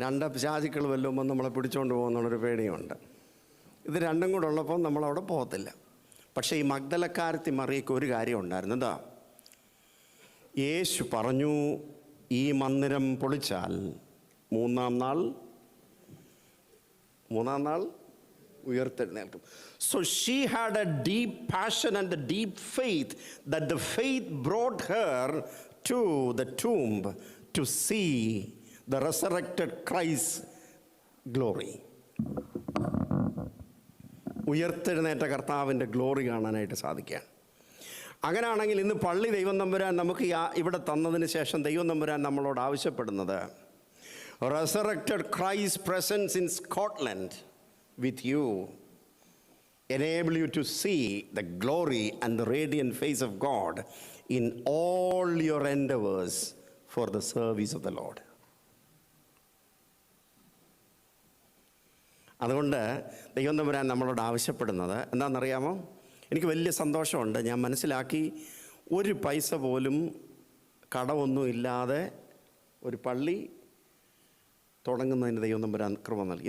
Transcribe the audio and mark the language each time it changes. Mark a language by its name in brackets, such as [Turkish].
[Malayalam] രണ്ട് പിശാചുക്കൾ വല്ലുമ്പോൾ നമ്മളെ പിടിച്ചുകൊണ്ട് പോകുന്നുള്ളൊരു പേടിയുണ്ട്. ഇത് രണ്ടും കൂടെ ഉള്ളപ്പോൾ നമ്മളവിടെ പോകത്തില്ല. പക്ഷേ ഈ മഗ്ദലക്കാരത്തി മറിയയ്ക്ക് ഒരു കാര്യം ഉണ്ടായിരുന്നു. എന്താ? യേശു പറഞ്ഞു, ഈ മന്ദിരം പൊളിച്ചാൽ മൂന്നാം നാൾ ഉയർത്തെഴുന്നേൽക്കും. [English] So she had a deep passion and a deep faith, that the faith brought her to the tomb to see the resurrected Christ's glory. [Malayalam] ഉയർത്തെഴുന്നേറ്റ കർത്താവിൻ്റെ ഗ്ലോറി കാണാനായിട്ട് സാധിക്കുകയാണ്. അങ്ങനെയാണെങ്കിൽ ഇന്ന് പള്ളി ദൈവം തമ്പുരാൻ നമുക്ക് ഇവിടെ തന്നതിന് ശേഷം ദൈവം തമ്പുരാൻ നമ്മളോട് ആവശ്യപ്പെടുന്നത്, [English] resurrected Christ's presence in Scotland with you enable you to see the glory and the radiant face of God in all your endeavors for the service of the Lord. [Malayalam] അതുകൊണ്ട് ദൈവം തമ്പുരാൻ നമ്മളോട് ആവശ്യപ്പെടുന്നത് എന്താണെന്നറിയാമോ? എനിക്ക് വലിയ സന്തോഷമുണ്ട്. ഞാൻ മനസ്സിലാക്കി, ഒരു പൈസ പോലും കടമൊന്നും ഇല്ലാതെ ഒരു പള്ളി തുടങ്ങുന്നതിന് ദൈവം തമ്പുരാൻ കൃപ നൽകി.